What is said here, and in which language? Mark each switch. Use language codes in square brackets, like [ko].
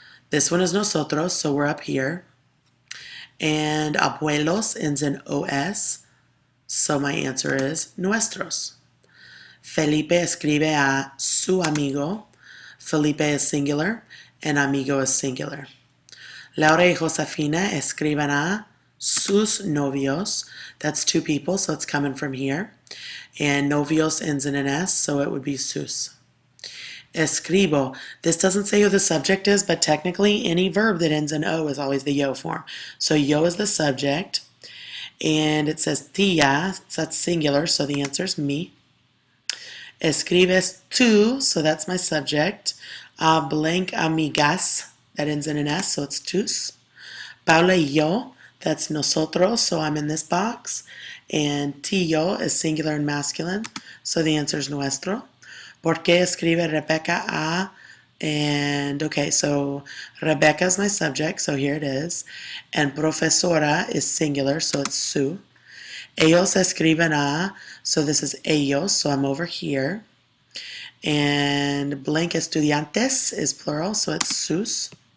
[en] This one is nosotros, so we're up here. And abuelos ends in OS, so my answer is nuestros. [es] Felipe escribe a su amigo. [en] Felipe is singular, and amigo is singular. [es] Laura y Josefina escriben a sus novios. [en] That's two people, so it's coming from here. And novios ends in an S, so it would be sus. Escribo. This doesn't say who the subject is, but technically any verb that ends in O is always the yo form. So yo is the subject, and it says tia, so that's singular, so the answer is me. [es] Escribes tú, [en] so that's my subject. Blank amigas, that ends in an S, so it's tus. [es] Paula y yo, [en] that's nosotros, so I'm in this box. And tío is singular and masculine, so the answer is nuestro. [es] ¿Por qué escribe Rebecca a? [en] And okay, so Rebecca is my subject, so here it is. And profesora is singular, so it's su. [es] Ellos escriben a, [en] so this is ellos, so I'm over here. And blank estudiantes is plural, so it's sus.